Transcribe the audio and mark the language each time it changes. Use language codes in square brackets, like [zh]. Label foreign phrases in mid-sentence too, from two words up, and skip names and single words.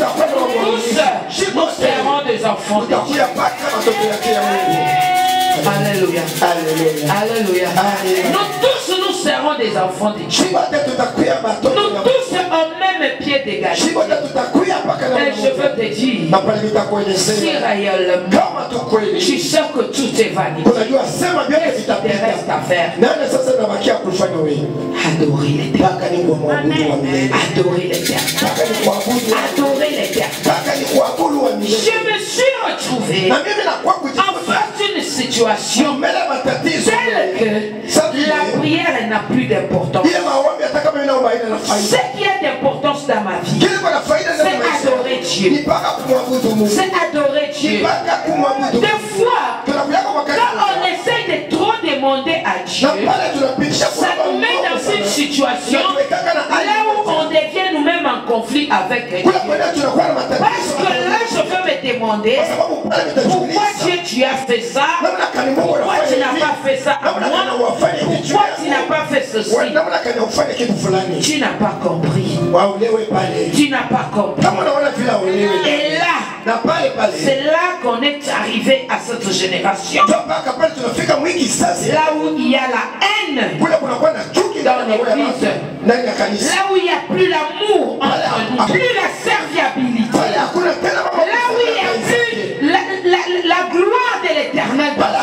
[fr] Tous, nous serons des enfants de Dieu. [sw] utakuya paka watoto yake ya Mungu. [fr] Alléluia. [sw] Haleluya. [fr] Alléluia. Nous tous, nous serons des enfants de Dieu. [sw] Shibote tutakuya watoto [fr] Nous [sw] ya [fr] tous au même pied d'égalité. [sw] Shibote tutakuya paka na [fr] Et je [sw] Mungu. [fr] veux te dire, [sw] Na pale [fr] si [sw] nitakuelezea [fr] réellement [sw] kama tu kweli [fr] tu sais que tout est vanité, [sw] unajua sema vyote [fr] qu'est-ce qui te reste [sw] vitapita. [fr] à faire? [sw] Nani sasa nabakia kufanya wewe? [fr] Adorer l'éternel. [sw] Paka ni kuabudu wa milele. [fr] Adorer l'éternel. [sw] Paka ni kuabudu. [fr] Adorer l'éternel. [sw] Paka ni kuabudu wa [fr] Je [sw] milele. [fr] me suis retrouvé [sw] Na mimi nakuwa [fr] en [sw] kujifunza [fr] face d'une situation [sw] mbele ya matatizo. [fr] telle que la prière n'a plus d'importance. [sw] Ile maombi hata kama inaomba haina na [fr] Ce [sw] faida. [fr] qui a d'importance dans ma vie, [sw] Kile kuna faida ndani ya [fr] c'est [sw] maisha. [fr] adorer Dieu. [sw] Ni paka kumwabudu Mungu. [fr] C'est adorer [sw] Ni [fr] Dieu. [sw] paka kumwabudu. [fr] Des fois, [sw] Tunakuja kwa wakati. [fr] quand on essaie de trop demander à Dieu, [sw] Na pale tunapitisha [fr] ça nous met dans une situation là où on devient nous-mêmes en conflit avec Dieu. [sw] Kula kwenda tunakuwa na [fr] Parce [sw] matatizo. [fr] que là, je veux me demander, [sw] Kwa sababu pale [fr] pourquoi [sw] nitajiuliza. [fr] Dieu tu as fait ça? [sw] Namna kani Mungu [fr] Pourquoi tu [sw] anafanya [fr] n'as [sw] hivi? [fr] pas fait ça à [sw] Namna kani [fr] moi? [sw] wafanye hivi juu [fr] Pourquoi tu [sw] yako? [fr] n'as pas fait ceci? [sw] Namna kani ufanye kitu fulani. [fr] Tu n'as pas compris. [sw] Waolewe pale. [fr] Tu n'as pas compris. [sw] Kama unaona vile waolewe. [fr] Et là, c'est là qu'on est arrivé à cette génération. Là où il y a la haine dans l'église, là où il n'y a plus l'amour entre nous, plus la serviabilité, là où il n'y a plus la gloire de l'éternel.